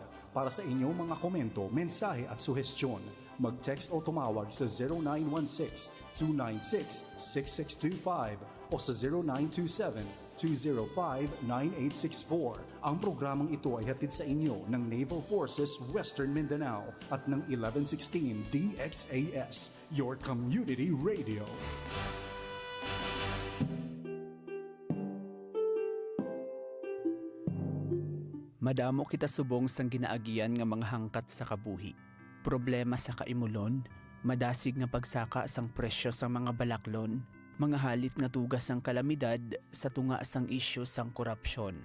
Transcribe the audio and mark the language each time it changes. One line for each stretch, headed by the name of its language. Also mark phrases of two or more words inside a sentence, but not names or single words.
Filipino: Para sa inyong mga komento, mensahe at suhestyon, mag-text o tumawag sa 0916-296-6625 o sa 0927-205-9864. Ang programang ito ay hatid sa inyo ng Naval Forces Western Mindanao at ng 1116 DXAS,
English: your community radio.
Hiligaynon: Madamo kita subong sang ginaagian nga mga hangkat sa kabuhi. Problema sa kaimulon, madasig nga pagsaka sang presyo sa mga balaklon, mga halit nga tugas sang kalamidad sa tunga sang isyu sang korupsyon.